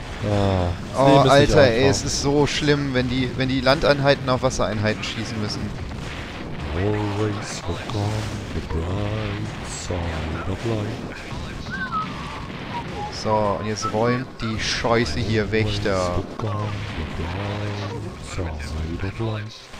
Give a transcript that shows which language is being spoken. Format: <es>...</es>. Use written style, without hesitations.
<de>Ah, das Oh, Leben ist nicht Alter, ey, einfach. es ist so schlimm, wenn die Landeinheiten auf Wassereinheiten schießen müssen.</de> <en>Always look on the bright side of life.</en> <de>So, und jetzt räumt die Scheiße hier weg da.</de> <en>Look on the bright side of life.</en>